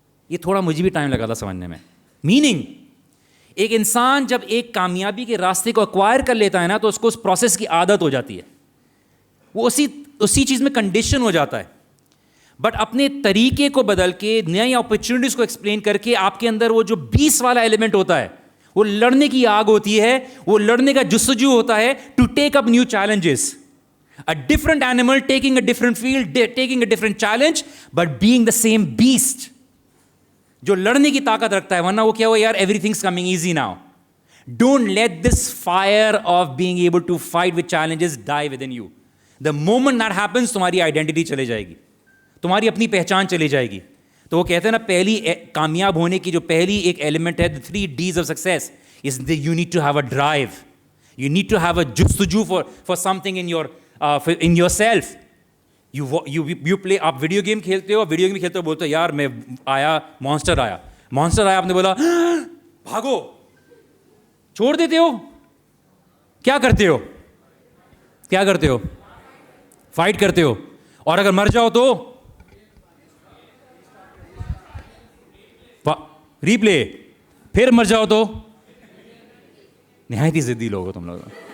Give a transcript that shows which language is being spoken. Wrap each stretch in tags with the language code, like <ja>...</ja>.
<ur>یہ تھوڑا مجھے بھی ٹائم لگا تھا سمجھنے میں. میننگ ایک انسان جب ایک کامیابی کے راستے کو ایکوائر کر لیتا ہے نا تو اس کو اس پروسیس کی عادت ہو جاتی ہے, وہ اسی چیز میں کنڈیشن ہو جاتا ہے. بٹ اپنے طریقے کو بدل کے نئی اپرچونیٹیز کو ایکسپلین کر کے آپ کے اندر وہ جو 20 والا ایلیمنٹ ہوتا ہے, وہ لڑنے کی آگ ہوتی ہے, وہ لڑنے کا جستجو ہوتا ہے</ur> <en>To take up new challenges. A different animal taking a different field, taking a different challenge, but being the same beast.</en> <ur>جو لڑنے کی طاقت رکھتا ہے, ورنہ وہ کیا ہوا یار</ur> <en>everything's coming easy now. Don't let this fire of being able to fight with challenges die within you. The moment that happens,</en> <ur>تمہاری آئیڈینٹی چلے جائے گی, تمہاری اپنی پہچان چلی جائے گی. تو وہ کہتے ہیں نا پہلی کامیاب ہونے کی جو پہلی ایک ایلیمنٹ ہے,</ur> <en>the 3 Ds of success is that you need to have a drive. You need to have a جستجو for something in yourself. You play,</en> <ur>آپ ویڈیو گیم کھیلتے ہو, ویڈیو گیم کھیلتے ہو بولتے ہو یار میں مانسٹر آیا, آپ نے بولا بھاگو, چھوڑ دیتے ہو, کیا کرتے ہو, فائٹ کرتے ہو, اور اگر مر جاؤ تو ری پلے, پھر مر جاؤ تو نہایت ہی ضدی لوگ ہو تم لوگ.</ur>